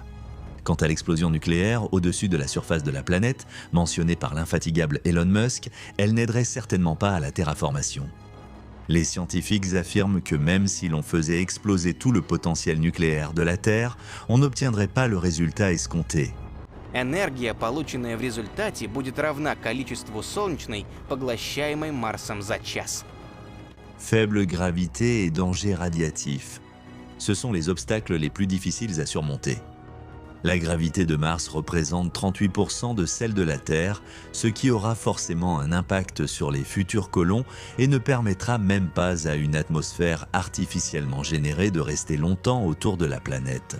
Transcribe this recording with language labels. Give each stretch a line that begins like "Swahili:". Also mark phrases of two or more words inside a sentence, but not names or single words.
French: Quant à l'explosion nucléaire au-dessus de la surface de la planète, mentionnée par l'infatigable Elon Musk, elle n'aiderait certainement pas à la terraformation. Les scientifiques affirment que même si l'on faisait exploser tout le potentiel nucléaire de la Terre, on n'obtiendrait pas le résultat escompté.
Russian: Энергия, полученная в результате, будет равна количеству солнечной, поглощаемой Марсом за час.
French: Faible gravité et danger radiatif. Ce sont les obstacles les plus difficiles à surmonter. La gravité de Mars représente 38% de celle de la Terre, ce qui aura forcément un impact sur les futurs colons et ne permettra même pas à une atmosphère artificiellement générée de rester longtemps autour de la planète.